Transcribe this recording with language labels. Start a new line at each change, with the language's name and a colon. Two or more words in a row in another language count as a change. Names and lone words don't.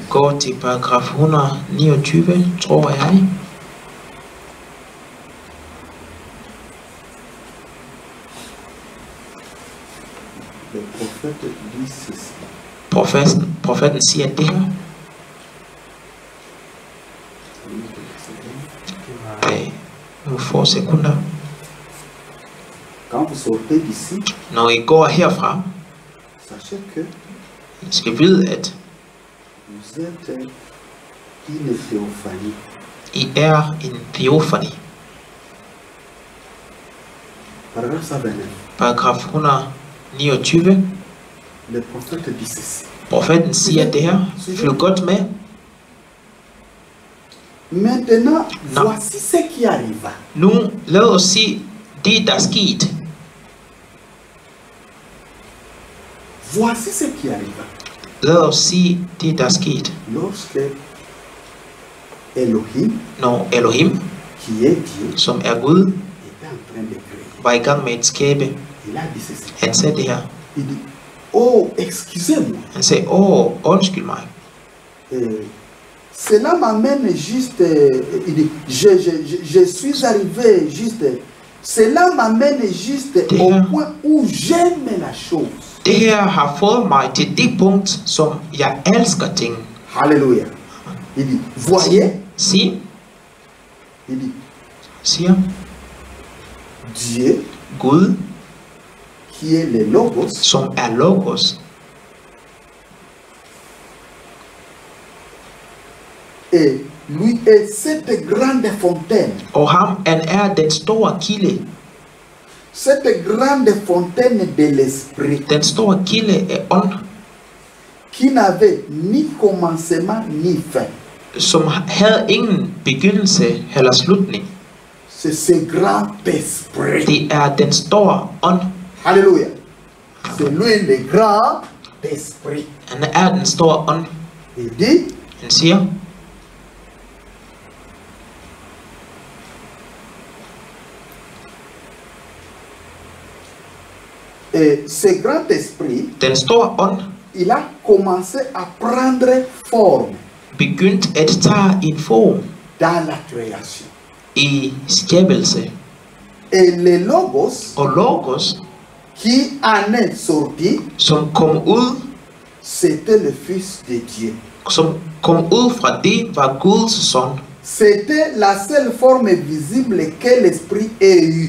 Danish: Gå til paragraf 129, tror jeg.
French: Le prophète dit ceci.
Danish: Profeten siger det her. Okay. Nu få sekunder.
French: Quand vous sortez d'ici,
Danish: Når I går herfra,
French: sachez que
Danish: I skal vide, at
French: Vous êtes une théophanie.
Danish: I er en teofani.
French: Paragraphe 129.
Danish: Paragraf 129.
French: Le prophète dit ceci.
Danish: Profeten siger det her. Følg godt med.
French: Maintenant, Non. voici ce qui arriva.
Danish: Nu lad os se det, der er sket.
French: Voici ce qui arriva.
Danish: Lad os se det, der er sket.
French: Lorsque Elohim,
Danish: Når Elohim,
French: qui est Dieu,
Danish: som er Gud,
French: était en train de créer.
Danish: var i gang med at skabe.
French: Il a dit ceci.
Danish: Han sagde det her.
French: Il dit, oh, excusez-moi.
Danish: Han sagde, undskyld mig.
French: Cela m'amène juste, il dit, je suis arrivé juste, cela m'amène juste au point où j'aime la chose.
Danish: Det her har fået mig til det punkt, som jeg elsker ting.
French: Alléluia. Il dit, voyez,
Danish: Sig,
French: il dit,
Danish: siger
French: Dieu,
Danish: Gud,
French: qui est le Logos,
Danish: som er Logos,
French: et lui est cette grande fontaine.
Danish: og ham han er den store kilde.
French: Cette grande fontaine de l'esprit
Danish: Den store kilde af ånd,
French: qui n'avait ni commencement ni fin.
Danish: som havde ingen begyndelse eller slutning.
French: C'est ce grand esprit.
Danish: Det er den store ånd.
French: Alléluia. C'est lui le grand esprit.
Danish: Han er den store ånd.
French: Il dit,
Danish: Han siger,
French: et ce grand esprit,
Danish: den store ånd
French: il a commencé à prendre forme
Danish: begyndt at tage en form
French: dans la création.
Danish: i skabelse.
French: Et le Logos
Danish: Og Logos,
French: qui en est sorti,
Danish: som kom ud,
French: c'était le Fils de Dieu.
Danish: som kom ud fra det, var Guds søn.
French: C'était la seule forme visible que l'esprit ait eue.